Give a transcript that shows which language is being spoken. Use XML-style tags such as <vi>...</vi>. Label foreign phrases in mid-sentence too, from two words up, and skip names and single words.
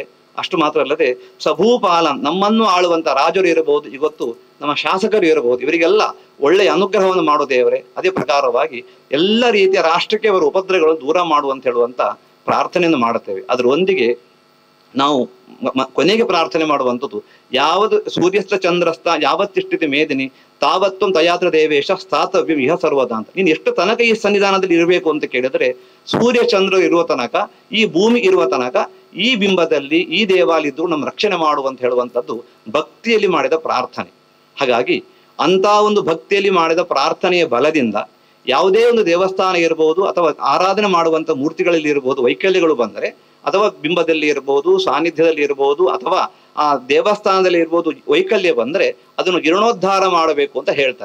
<kn>ಅಷ್ಟು ಮಾತ್ರ ಅಲ್ಲದೆ ಸಭೂಪಾಲಂ, ನಮ್ಮನ್ನು ಆಳುವಂತ ರಾಜರು ಇರಬಹುದು, ಇವತ್ತು ನಮ್ಮ ಶಾಸಕರು ಇರಬಹುದು, ಇವರಿಗೆಲ್ಲ ಒಳ್ಳೆಯ ಅನುಗ್ರಹವನ್ನು ಮಾಡೋ ದೇವರೇ. ಅದೇ ಪ್ರಕಾರವಾಗಿ ಎಲ್ಲ ರೀತಿಯ ರಾಷ್ಟ್ರಕ್ಕೆ ಅವರ ಉಪದ್ರವಗಳನ್ನು ದೂರ ಮಾಡುವಂತ ಹೇಳುವಂತ ಪ್ರಾರ್ಥನೆಯನ್ನು ಮಾಡುತ್ತೇವೆ. ಅದರೊಂದಿಗೆ ನಾವು ಕೊನೆಗೆ ಪ್ರಾರ್ಥನೆ ಮಾಡುವಂಥದ್ದು, ಯಾವುದು</kn> <sa>ಸೂರ್ಯಸ್ಥ ಚಂದ್ರಸ್ಥ ಯಾವತ್ತಿಷ್ಟಿತಿ ಮೇದಿನಿ ತಾವತ್ತು ತಯಾತ್ರ ದೇವೇಶ ಸ್ಥಾತವ್ಯಂ ಇಹ ಸರ್ವದ</sa> <kn>ಅಂತ. ನೀನು ಎಷ್ಟು ತನಕ ಈ ಸನ್ನಿಧಾನದಲ್ಲಿ ಇರಬೇಕು ಅಂತ ಕೇಳಿದ್ರೆ, ಸೂರ್ಯ ಚಂದ್ರ ಇರುವ ತನಕ, ಈ ಭೂಮಿ ಇರುವ ತನಕ ಈ ಬಿಂಬದಲ್ಲಿ ಈ ದೇವಾಲಯದ್ದು ನಮ್ಮ ರಕ್ಷಣೆ ಮಾಡುವಂತ ಹೇಳುವಂಥದ್ದು ಭಕ್ತಿಯಲ್ಲಿ ಮಾಡಿದ ಪ್ರಾರ್ಥನೆ. ಹಾಗಾಗಿ ಅಂತ ಒಂದು ಭಕ್ತಿಯಲ್ಲಿ ಮಾಡಿದ ಪ್ರಾರ್ಥನೆಯ ಬಲದಿಂದ ಯಾವುದೇ ಒಂದು ದೇವಸ್ಥಾನ ಇರಬಹುದು, ಅಥವಾ ಆರಾಧನೆ ಮಾಡುವಂತ ಮೂರ್ತಿಗಳಲ್ಲಿ ಇರಬಹುದು ವೈಕಲ್ಯಗಳು ಬಂದರೆ, ಅಥವಾ ಬಿಂಬದಲ್ಲಿ ಇರಬಹುದು, ಸಾನ್ನಿಧ್ಯದಲ್ಲಿ ಇರಬಹುದು, ಅಥವಾ ಆ ದೇವಸ್ಥಾನದಲ್ಲಿ ಇರ್ಬೋದು ವೈಕಲ್ಯ ಬಂದ್ರೆ ಅದನ್ನು ಜೀರ್ಣೋದ್ಧಾರ ಮಾಡಬೇಕು ಅಂತ ಹೇಳ್ತಾರೆ.</kn>